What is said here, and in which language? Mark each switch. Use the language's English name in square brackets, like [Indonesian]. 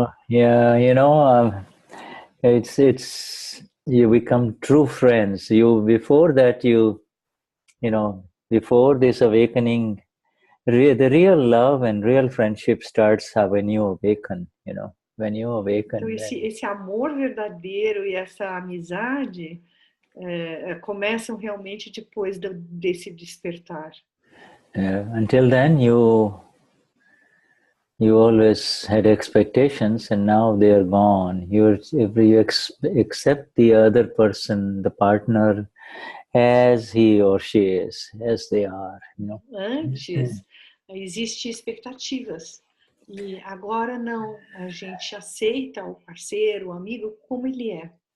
[English] yeah, you know, it's you become true friends. Before that, you know, before this awakening, the real love and real friendship starts when you awaken. You know. When you awaken, [Portuguese] então esse amor verdadeiro e essa amizade começam realmente depois desse despertar. [English] Until then, you always had expectations, and now they are gone. You accept the other person, the partner, as he or she is, as they are. You know. [Portuguese] Antes existem expectativas. E agora não, a gente aceita o parceiro, o amigo, como ele é.